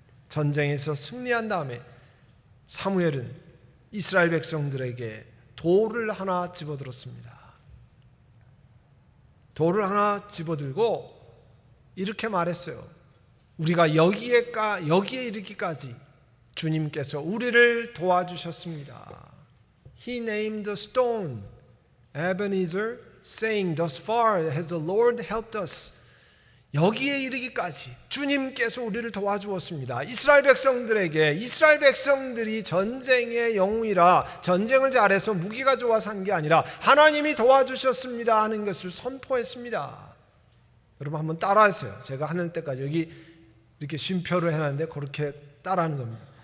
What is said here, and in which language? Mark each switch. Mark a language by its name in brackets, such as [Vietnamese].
[Korean] 전쟁에서 승리한 다음에 사무엘은 이스라엘 백성들에게 돌을 하나 집어들었습니다. 돌을 하나 집어들고 이렇게 말했어요. 우리가 여기에 이르기까지 주님께서 우리를 도와주셨습니다. [English] He named the stone Ebenezer, saying, "Thus far has the Lord helped us." [Korean] 여기에 이르기까지 주님께서 우리를 도와주었습니다. 이스라엘 백성들이 전쟁의 영웅이라 전쟁을 잘해서 무기가 좋아서 한 게 아니라 하나님이 도와주셨습니다 하는 것을 선포했습니다. 여러분 한번 따라하세요. 제가 하는 때까지 여기 이렇게 쉼표를 해놨는데 그렇게 따라하는 겁니다.